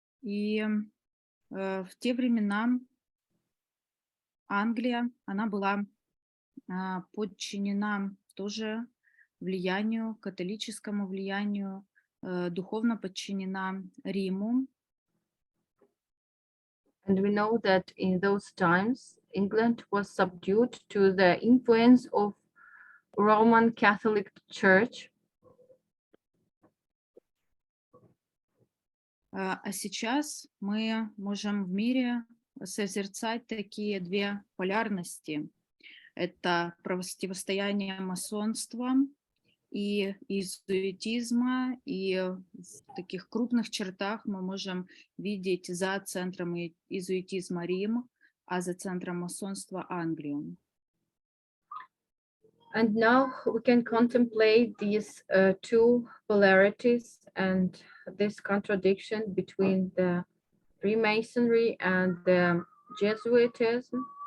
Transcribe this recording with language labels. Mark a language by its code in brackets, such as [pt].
[ru] И в те времена Англия, она была подчинена тоже влиянию, католическому влиянию духовно подчинена Риму. [en] And we know that in those times, England was subdued to the influence of Roman Catholic Church. [ru] А сейчас мы можем в мире созерцать такие две полярности. Это противостояние масонства и иезуитизма, и в таких крупных чертах мы можем видеть за центром иезуитизма Рим, а за центром масонства Англию. [en] And now we can contemplate these two polarities and this contradiction between the Freemasonry and the Jesuitism.